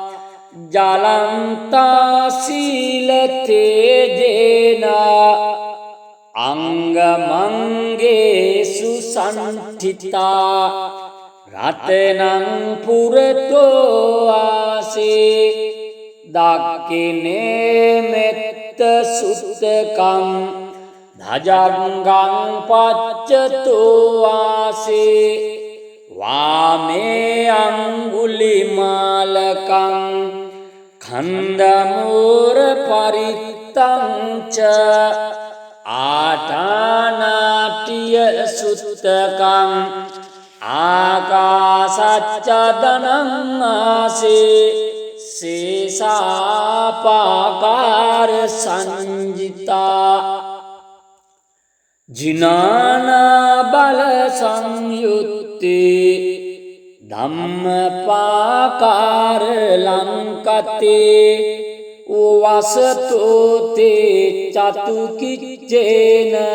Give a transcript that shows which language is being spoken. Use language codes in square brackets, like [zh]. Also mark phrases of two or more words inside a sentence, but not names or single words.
[pi] ජලන්තා සීල තේජේන අංගමංගේසු සන්ඨිතා රතනං පුරතෝ ආසේ දක්ඛිනේ මෙත්ත සුත්තකං ධජංගං පච්චතෝ ආසේ වාමේ අංගුලිමාලකං ඛණ්ඩමූර පරිත්තං ච ආඨානාටිය සුත්තකං ආකාසච්චදනං ආසේ සේසාපාකාර සංජිතා ජිනානා බල සංයුත්තේ ධම්මපාකාර ලංකතේ වසතෝතේ චතුකිච්චේන